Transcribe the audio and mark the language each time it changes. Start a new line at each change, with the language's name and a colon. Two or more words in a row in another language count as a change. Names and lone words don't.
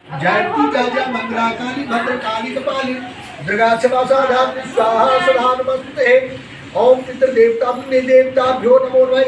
Sanskrit: जयंती जय मंगला काली भद्र काली कपाली दुर्गा क्षमा साधा स्वाहा सदा नमस्ते। ओम पितृ देवता पुण्य देवताभ्यो नमो नमः।